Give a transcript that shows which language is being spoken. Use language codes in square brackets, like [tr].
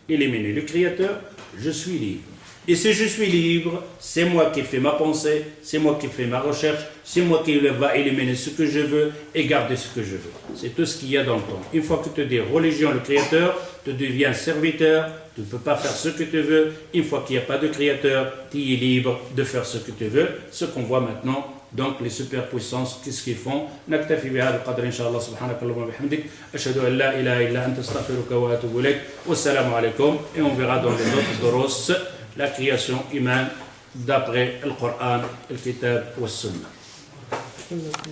[fr] Éliminer le Créateur, je suis libre. Et si je suis libre, c'est moi qui fais ma pensée, c'est moi qui fais ma recherche, c'est moi qui va éliminer ce que je veux et garder ce que je veux. C'est tout ce qu'il y a dans le temps. Une fois que tu dis religion, le Créateur, tu deviens serviteur, tu ne peux pas faire ce que tu veux. Une fois qu'il n'y a pas de Créateur, tu es libre de faire ce que tu veux. Ce qu'on voit maintenant, donc les superpuissances, qu'est-ce qu'ils font? [ar] نكتفي بهذا القدر إن شاء الله سبحانك اللهم وبحمدك أشهد أن لا إله إلا أنت أستغفرك وأتوب إليك والسلام عليكم. [fr] Et on verra dans les autres doros la création humaine d'après le Coran, le Kitab ou le Sunna.